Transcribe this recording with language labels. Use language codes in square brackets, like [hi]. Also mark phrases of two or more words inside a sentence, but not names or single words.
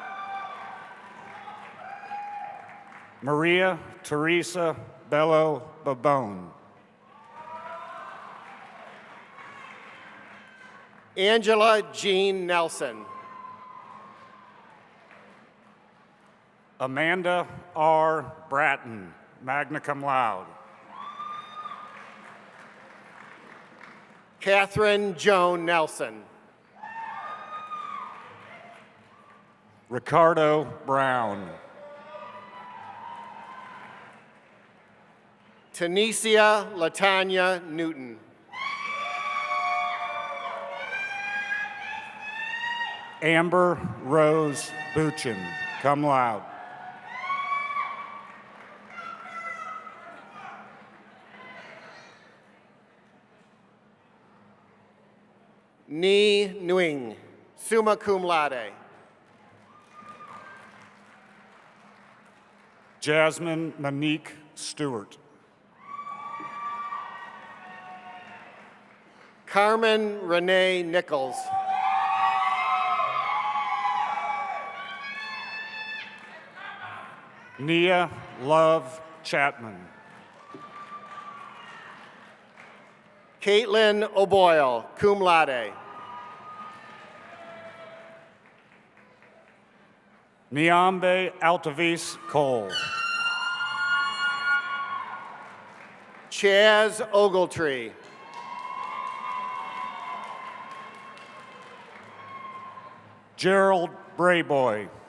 [en] Maria Teresa Bello Babone. Angela Jean Nelson. Amanda R. Bratton, [la] magna cum laude. [en] Catherine Joan Nelson. Ricardo Brown. Tanesia Latanya Newton. Amber Rose Buchin, [la] cum laude. [en] Ni Nguyen, [la] summa cum laude. [en] Jasmine Monique Stewart. Carmen Renee Nichols. Nia Love Chapman. Caitlin O'Boyle, [la] cum laude. [en] Niambe Altavis Cole. Chaz Ogletree. Gerald Brayboy.